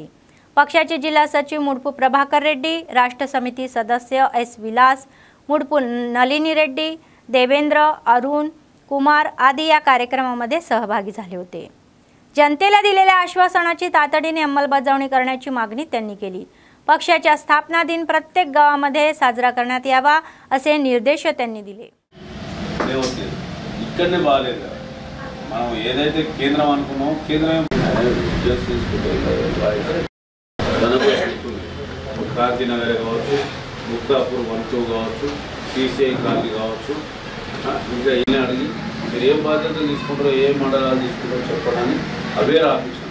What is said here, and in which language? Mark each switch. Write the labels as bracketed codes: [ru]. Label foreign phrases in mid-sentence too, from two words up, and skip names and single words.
[mr] पक्षाचे जिल्हा सचिव मुडपू प्रभाकर रेड्डी, राष्ट्र समिती सदस्य एस विलास, मुडपू नलिनी रेड्डी, देवेंद्र, अरुण कुमार आदी या कार्यक्रमामध्ये सहभागी झाले होते। जनतेला दिलेल्या आश्वासनाची तातडीने अंमलबजावणी करण्याची मागणी त्यांनी केली। पक्षाच्या स्थापना दिन प्रत्येक गावामध्ये साजरा करण्यात यावा असे निर्देश त्यांनी दिले। [te] ఇక్కడనే బాగాలేదు కదా, మనం ఏదైతే కేంద్రం అనుకున్నామో కేంద్రం క్రాంతినగర్ కావచ్చు, ముక్తాపూర్ 1-2 కావచ్చు, సిసిఐ కాలనీ కావచ్చు, ఇంకా ఇలా అడిగి మీరు ఏం బాధ్యతలు తీసుకుంటారో ఏ మండలాలు తీసుకుంటారో చెప్పడానికి అవే రాపించాను।